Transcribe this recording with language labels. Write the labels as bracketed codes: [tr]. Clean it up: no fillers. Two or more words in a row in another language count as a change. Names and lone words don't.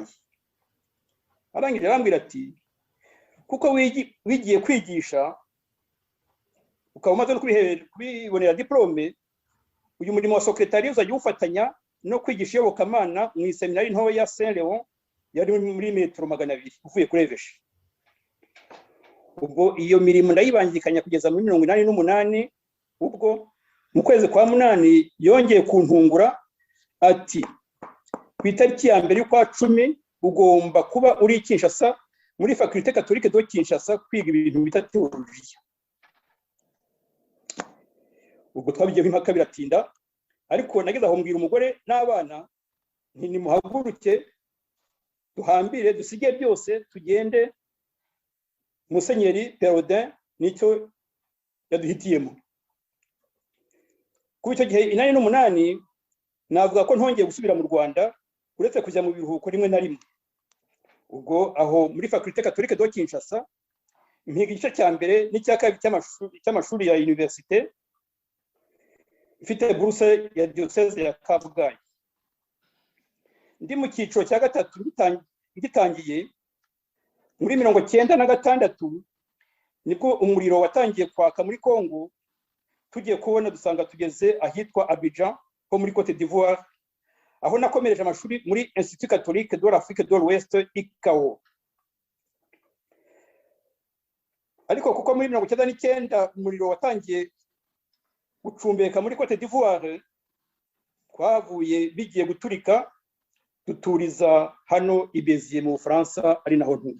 [rw] Arangije arambwira ati kuko wigiye kwigisha ukaba umaze no kubibonera diplome, uyu murimo wa secrétaire uzajya ufatanya no kwigisha iyobokamana mu seminari ntoya ya Saint Léon yari muri metero 200 uvuye kuri Eveshi. Ubwo iyo mirimo ndayibangikanya kugeza muri 88. Ubwo mu kwezi kwa 8 yongeye kuntungura ati ku itariki ya mbere y'ukwa 10 ugomba kuba uri Kinshasa muri faculté catholique de Kinshasa kwiga ibintu bita theologie. Ubwo twabigiye impaka biratinda, ariko nageze aho mbwira umugore n'abana nti nimuhaguruke duhambire dusige byose tugende. Musenyeri Perodin nicyo yaduhitiyemo. Ku icyo gihe 88 navuga ko ntongeye gusubira mu Rwanda uretse kujya mu biruhuko rimwe na rimwe. Ubwo aho muri faculté catholique de Kinshasa mpiga igice cya mbere n'icya kabiri cy'amashuri ya université, mfite bourse ya diocese ya Kabgayi. Ndi mu cyiciro cya gatatu gitangiye muri 1996 nibwo umuriro watangiye kwaka muri Congo. Tugiye kubona dusanga tugeze ahitwa Abidjan ho muri Côte d'Ivoire, aho nakomereje amashuri muri Institut Catholique de l'Afrique de l'Ouest ICAO. Ariko kuko muri 1999 umuriro watangiye gucumbeka muri Côte d'Ivoire, twavuye bigiye guturika duturiza hano i Béziers mu Bufaransa, ari naho ntuye.